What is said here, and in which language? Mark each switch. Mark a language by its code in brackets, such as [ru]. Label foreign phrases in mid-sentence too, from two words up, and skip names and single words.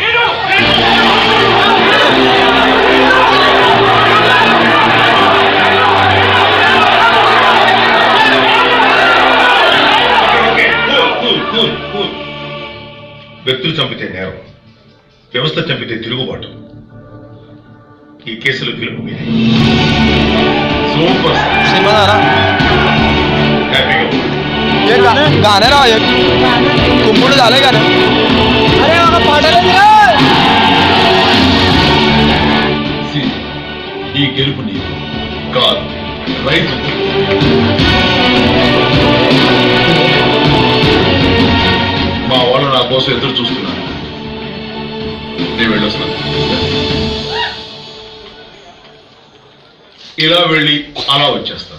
[te] వ్యక్తులు చంపితే నేరం, వ్యవస్థ చంపితే తిరుగుబాటు. ఈ కేసులో గెలుపు మీదే. సూపర్. హ్యాపీగా ఉంది. [mr] गाणे ना एक कुंभुड झालंय गाणं. अरे बाबा पाठवलं. [te] ఈ గెలుపు నీకు కాదు, రైతు. మా వాళ్ళు నా కోసం ఎదురు చూస్తున్నారు. నేను వెళ్ళొస్తాను. ఇలా వెళ్ళి అలా వచ్చేస్తాను.